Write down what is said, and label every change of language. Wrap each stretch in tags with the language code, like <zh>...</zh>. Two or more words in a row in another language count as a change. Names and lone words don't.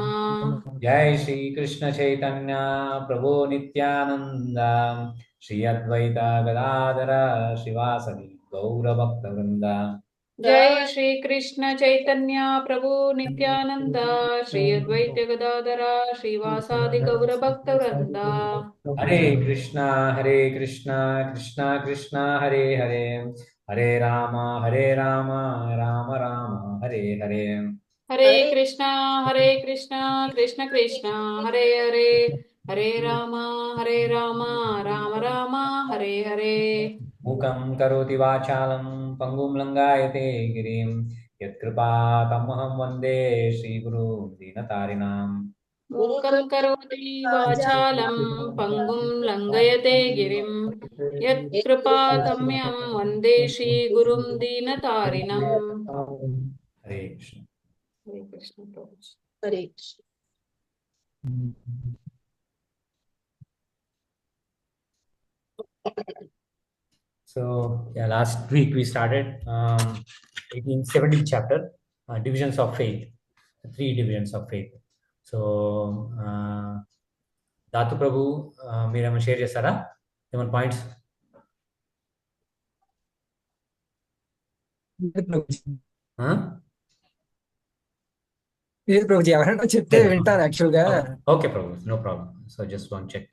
<sa>जय श्री कृष्ण चैतन्य प्रभु नित्यानंद श्री अद्वैत गदाधर श्रीवासदि गौरभक्तवृंद जय श्री कृष्ण चैतन्य प्रभु नित्यानंद श्री अद्वैत गदाधर श्रीवासादि गौर भक्तवृंद हरे कृष्णा कृष्णा कृष्णा हरे हरे हरे राम राम राम हरे हरे हरे कृष्ण कृष्ण कृष्ण हरे हरे हरे राम राम राम हरे हरे मूकं करोति वाचालं पङ्गुं लङ्घायते गिरिं यत्कृपातमहं वन्दे श्रीगुरुं दीनतारिणाम् मूकं करोति वाचालं पङ्गुं लङ्घयते गिरिं यत्कृपातम्यं वन्दे श्रीगुरुं दीनतारिणम् हरे कृष्ण हरे कृष्ण प्रभु हरे कृष्ण</sa> <en>So yeah, last week we started 1870 chapter, divisions of faith, 3 divisions of faith.</en> <te>So Datu Prabhu, మీరేమైనా షేర్ చేస్తారా ఏమైనా పాయింట్స్? లేదు ప్రభుజీ, ఎవరైనా చెప్తే వింటాను యాక్చువల్ గా.</te> <en>Okay Prabhu, no problem. So just one check.</en>